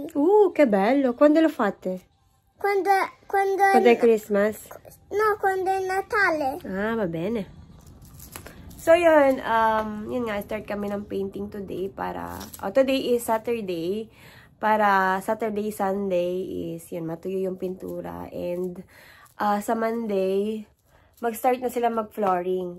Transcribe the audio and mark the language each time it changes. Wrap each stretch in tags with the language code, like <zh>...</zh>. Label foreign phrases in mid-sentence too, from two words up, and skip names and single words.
<it>Che bello! Quando lo fate? Quando è Christmas? No, quando è Natale. Va bene.</it> <tl>So, yun nga, start kami ng</tl> <en>painting today</en> <tl>para,</tl> <en>today is Saturday.</en> <tl>Para</tl> <en>Saturday, Sunday is,</en> <tl>yun, matuyo yung pintura. And, sa Monday, mag-start na sila mag-flooring.</tl>